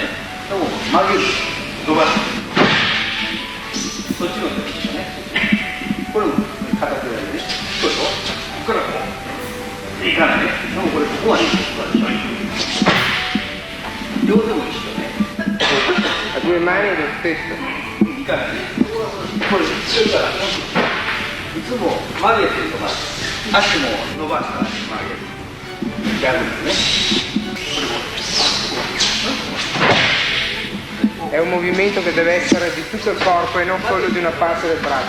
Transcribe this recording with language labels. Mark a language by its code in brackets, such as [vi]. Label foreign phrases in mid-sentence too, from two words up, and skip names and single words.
[ja] でも曲げる。伸ばす。そっちの手ですね。これも片手だよね。そうでしょ。ここからこう。いかないね。でもこれここはね。両手も一緒ね。 [it] A due mani è lo stesso. [ja] いかないね。これそれからいつも曲げてるとか足も伸ばしたら曲げる。 [it] È un movimento che deve essere di tutto il corpo e non solo di una parte del braccio.